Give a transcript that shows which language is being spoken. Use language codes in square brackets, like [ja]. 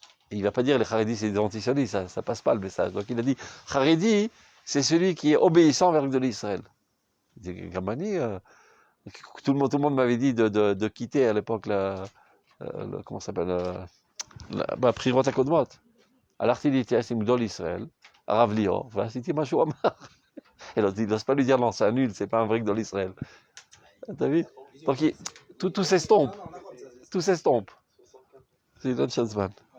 [fr] Il ne va pas dire les Haredis, c'est des antisionistes, ça passe pas le message. Donc il a dit, Haredi, c'est celui qui est obéissant vers l'Egdolé Israël. Il dit, Gamani, tout le monde m'avait dit de quitter à l'époque comment ça s'appelle, la Prirot Akodmot. [he] הלכתי להתייעץ עם גדול ישראל, הרב ליאור, ועשיתי מה שהוא אמר. [fr] Et l'autre, il n'ose pas lui dire non, c'est nul, c'est pas un vrai gdol Israël. T'as vu? Donc tout s'estompe. Tout s'estompe. C'est une autre chose, man.